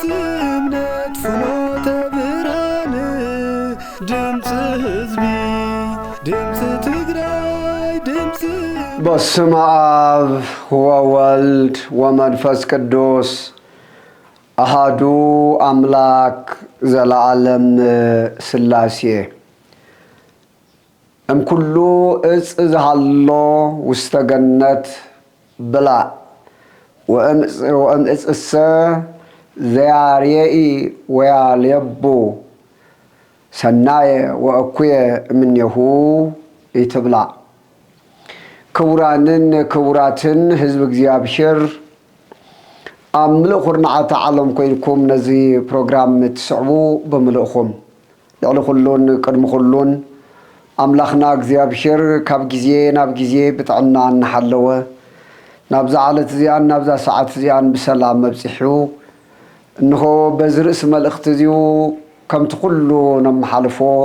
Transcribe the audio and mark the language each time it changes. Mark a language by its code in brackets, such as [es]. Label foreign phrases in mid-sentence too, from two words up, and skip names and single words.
[ti] እምነት ፍኖተ ብርሃን ድምጽ ህዝቢ ድምጽ ትግራይ ድምጽ [gez] በስመ አብ ወወልድ ወመንፈስ ቅዱስ አሃዱ አምላክ ዘለዓለም ሥላሴ እምኩሉ እጽ ዝሃሎ ውስተ ገነት ብላ ወእምእጽሰ ዘያርየኢ ወያልየቡ ሰናየ ወእኩየ እምኔሁ ይትብላ። [ti] ክቡራንን ክቡራትን ህዝብ እግዚአብሔር አምልኽ ኩርናዓተ ዓለም ኮይንኩም ነዚ ፕሮግራም ትስዕቡ በምልእኹም ልዕሊ ኩሉን ቅድሚ ኩሉን አምላኽና እግዚአብሔር ካብ ጊዜ ናብ ጊዜ ብጥዕና እናሓለወ ናብዛ ዓለት እዚኣን ናብዛ ሰዓት እዚኣን ብሰላም መብፂሑ እንሆ በዚ ርእሲ መልእኽቲ እዚኡ ከምቲ ኩሉ ነመሓልፎ